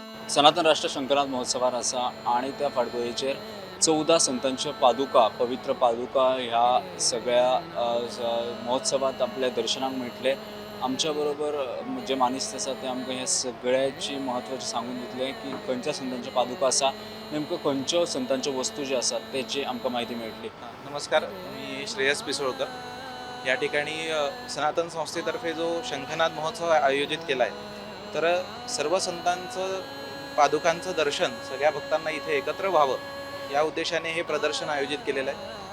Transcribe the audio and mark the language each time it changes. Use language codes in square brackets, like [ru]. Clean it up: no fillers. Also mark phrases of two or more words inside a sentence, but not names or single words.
[kok] सनातन राष्ट्र शंकरनाथ महोत्सवार असा आणि त्या फाटभुंयेचेर 14 संतांच्या पादुका पवित्र पादुका ह्या सगळ्या महोत्सवात आपल्या दर्शनाक मेळटले। आमच्या बरोबर जे मानिस्त आसा ते आमकां ह्या सगळ्याची म्हत्वाची सांगून दितले की खंयच्या संतांच्या पादुका आसा, नेमक्यो खंयच्यो संतांच्यो वस्तू ज्यो आसात तेची आमकां म्हायती मेळटली। [mr] नमस्कार, मी श्रेयस पिसोळकर। या ठिकाणी सनातन संस्थेतर्फे जो शंखनाद महोत्सव आयोजित केला आहे, तर सर्व संतांचं पादुकांचं दर्शन सगळ्या भक्तांना इथे एकत्र व्हावं या उद्देशाने हे प्रदर्शन आयोजित केलेलं आहे।